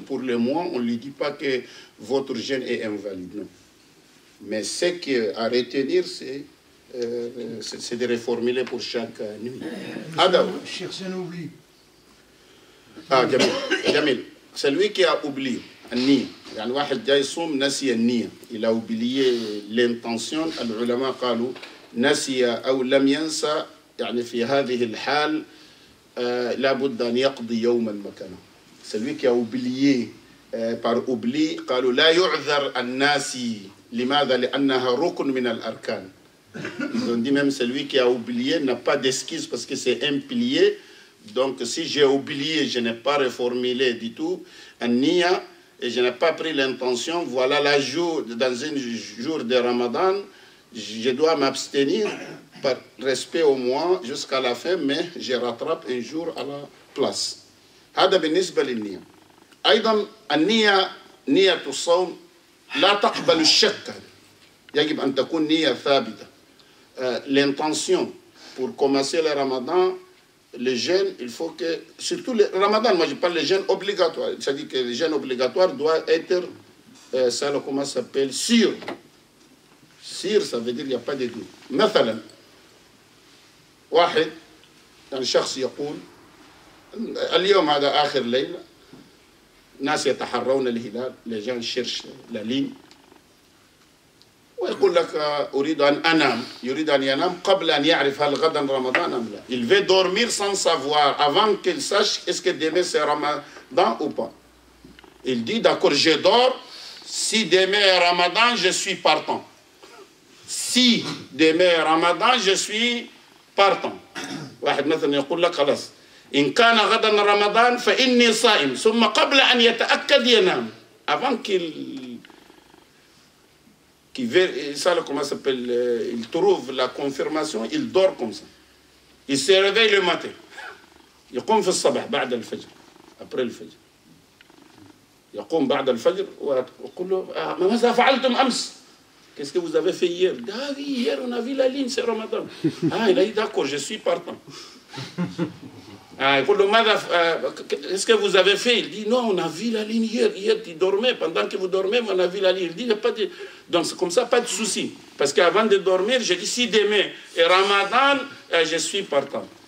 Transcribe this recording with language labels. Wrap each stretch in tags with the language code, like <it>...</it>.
<fr>Pour le mois, on ne lui dit pas que votre jeûne est invalide, non. Mais ce qu'à retenir, c'est de reformuler pour chaque nuit. Cheikh Zenobi. Ah, Jamil. Celui qui a oublié, النية.</fr> <ar>يعني واحد جاي يصوم نسي النية.</ar> <fr>Il a oublié l'intention.</fr> <ar>العلماء قالوا نسي أو لم ينسى. يعني في هذه الحال لا بد أن يقضي يوما مكانه.</ar> <fr>celui qui a oublié par oubli</fr> <ar>قالوا لا يعذر الناسي. لماذا؟ لأنها ركن من الأركان.</ar> <fr>ils ont dit même celui qui a oublié n'a pas d'excuse parce que c'est un pilier. donc si j'ai oublié, je n'ai pas reformulé du tout النية et je n'ai pas pris l'intention, voilà la jour dans un jour de Ramadan, je dois m'abstenir par respect au mois jusqu'à la fin, mais je rattrape un jour à la place.</fr> <ar>هذا بالنسبة للنية. أيضا النية نية الصوم لا تقبل الشك. يجب أن تكون نية ثابتة.</ar> <fr>L'intention pour commencer le Ramadan, le jeûne, il faut que, surtout le Ramadan, moi je parle de jeûne obligatoire, c'est-à-dire que le jeûne obligatoire doit être, ça comment ça s'appelle, sûr. Sûr, ça veut dire qu'il n'y a pas de doute.</fr> <ar>مثلا واحد يعني شخص يقول اليوم هذا آخر ليلة ناس يتحرون الهلال</ar> <fr>les gens cherchent la ligne</fr> <ar>ويقول لك أريد أن أنام يريد أن ينام قبل أن يعرف هل غدا رمضان أم لا.</ar> <fr>Il veut dormir sans savoir avant qu'il sache est-ce que demain c'est Ramadan ou pas. Il dit d'accord je dors si demain est Ramadan je suis partant. Si demain est Ramadan je suis partant.</fr> <ar>واحد مثلا يقول لك خلاص إن كان غدا رمضان فإني صائم ثم قبل أن يتأكد ينام</ar> <fr>avant qu'il ça comment ça s'appelle il trouve la confirmation il dort comme ça il se réveille le matin</fr> <ar>يقوم في الصباح بعد الفجر</ar> <fr>après</fr> <ar>الفجر يقوم بعد الفجر ويقول له ماذا فعلتم أمس.</ar> <fr>Qu'est-ce que vous avez fait hier? Ah oui, hier on a vu la ligne, c'est Ramadan. Ah, il a dit d'accord, je suis partant. Ah, qu'est-ce que vous avez fait? Il dit non, on a vu la ligne hier. Hier, tu dormais. Pendant que vous dormez, on a vu la ligne. Il dit, il n'y a pas de... Donc, c'est comme ça, pas de souci. Parce qu'avant de dormir, j'ai dit si demain est Ramadan, je suis partant.</fr>